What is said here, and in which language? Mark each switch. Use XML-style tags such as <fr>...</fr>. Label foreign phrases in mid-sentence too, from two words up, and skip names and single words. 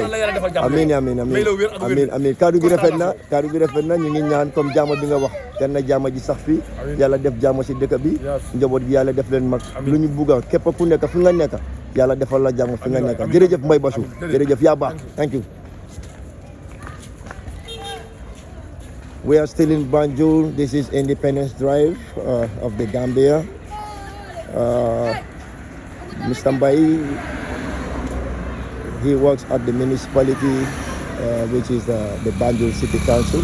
<wo>yàlla yàlla defal jàmm. amiin amiin may la wér ak wér. amiin amiin kaddu gi rafet na kaddu gi rafet na ñu ngi ñaan comme jaama bi nga wax kenn na jaama ji sax fii yàlla def jaama si dëkk bi njaboot gi yàlla def leen mag lu ñu bugg a képp ku nekk fi nga nekk yàlla defal la jàmm fi nga nekk jërëjëf Mbaye Bassou jërëjëf yaa baax</wo> <en>thank you. We are still in Banjul. This is Independence Drive of the Gambia. Mr. Mbaye, he works at the municipality, which is the Banjul City Council.</en>